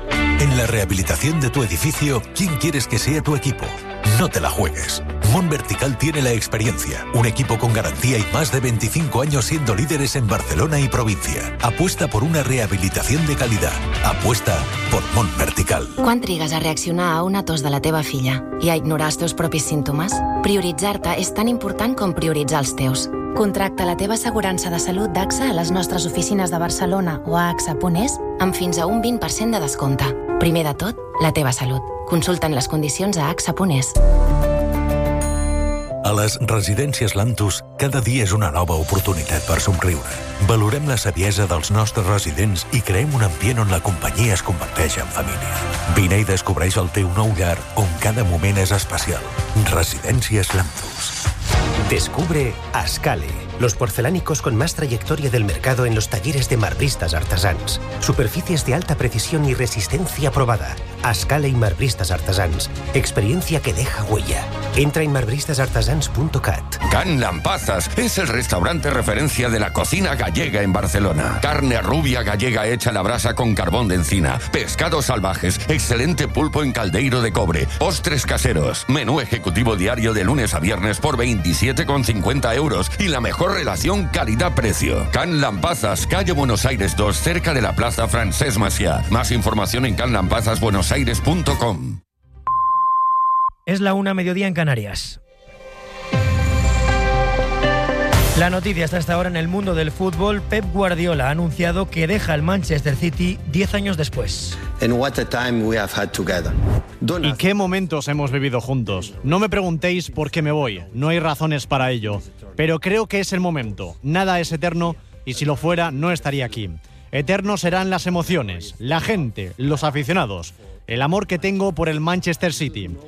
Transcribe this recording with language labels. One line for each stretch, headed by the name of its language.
Spanish: En la rehabilitación de tu edificio, ¿quién quieres que sea tu equipo? No te la juegues. Mon Vertical tiene la experiencia, un equipo con garantía y más de 25 años siendo líderes en Barcelona y provincia. Apuesta por una rehabilitación de calidad. Apuesta por Mon Vertical.
Catalan: Quan trigues a reaccionar a una tos de la teva filla i a ignorar els teus propis símptomes? Prioritzar-te és tan important com prioritzar els teus. Contracta la teva assegurança de salut d'AXA a les nostres oficines de Barcelona o a axa.es amb fins a un 20% de descompte. Primer de tot, la teva salut. Consulta en les condicions a axa.es. A les Residències Lantus, cada dia és una nova oportunitat per somriure. Valorem la saviesa dels nostres residents i creem un ambient on la companyia es converteix en família. Vine i descobreix el teu nou llar, on cada moment és especial. Residències Lantus.
Spanish: Descubre Ascale, los porcelánicos con más trayectoria del mercado en los talleres de marbristas artesans. Superficies de alta precisión y resistencia probada. Ascale y marbristas artesans, experiencia que deja huella. Entra en marbristasartesans.cat. Can Lampazas es el restaurante referencia de la cocina gallega en Barcelona. Carne rubia gallega hecha a la brasa con carbón de encina, pescados salvajes, excelente pulpo en caldeiro de cobre, postres caseros, menú ejecutivo diario de lunes a viernes por 27,50 euros y la mejor relación calidad-precio. Can Lampazas, calle Buenos Aires 2, cerca de la plaza Francesc Macià. Más información en canlampazasbuenosaires.com. Es la una mediodía en Canarias. La noticia está hasta ahora en el mundo del fútbol. Pep Guardiola ha anunciado que deja el Manchester City 10 años después.
English: And what a time we have had together.
Spanish: ¿Y qué momentos hemos vivido juntos? No me preguntéis por qué me voy, no hay razones para ello. Pero creo que es el momento. Nada es eterno y si lo fuera no estaría aquí. Eternos serán las emociones, la gente, los aficionados, el amor que tengo por el Manchester City.